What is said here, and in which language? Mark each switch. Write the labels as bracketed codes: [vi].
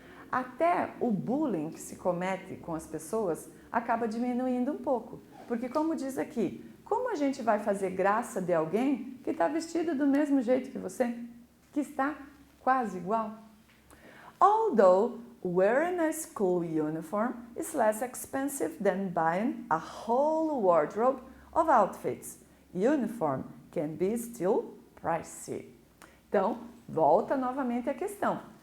[pt] Até o bullying que se comete com as pessoas acaba diminuindo um pouco, porque como diz aqui, como a gente vai fazer graça de alguém que está vestido do mesmo jeito que você, que está quase igual? [en] Although wearing a school uniform is less expensive than buying a whole wardrobe of outfits, uniform can be still pricey. [pt] Então, volta novamente a questão.